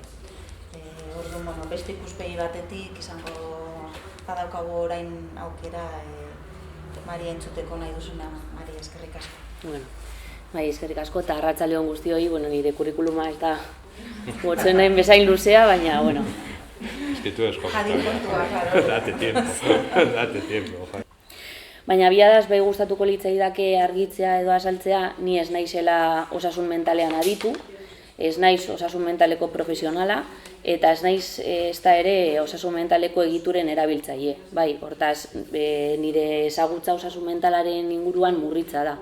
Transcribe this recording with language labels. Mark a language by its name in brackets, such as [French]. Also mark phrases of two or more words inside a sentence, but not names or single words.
[Basque] Orduan, beste ikuspegi batetik izango badaukagu orain aukera Maria entzuteko nahi duzuna. Maria, eskerrik asko. Bai, eskerrik asko, eta arratsalde on guztioi, nire kurrikuluma ez da gotzen nahi bezain luzea, baina, bueno. [Spanish] Es que tú escoges. Date tiempo. [Basque] Baina biadaz bai gustatuko litzaidake argitzea edo azaltzea, ni ez naizela osasun mentalean aditu, ez naiz osasun mentaleko profesionala, eta ez naiz ezta ere osasun mentaleko egituren erabiltzaile. Bai, hortaz, nire ezagutza osasun mentalaren inguruan murritza da.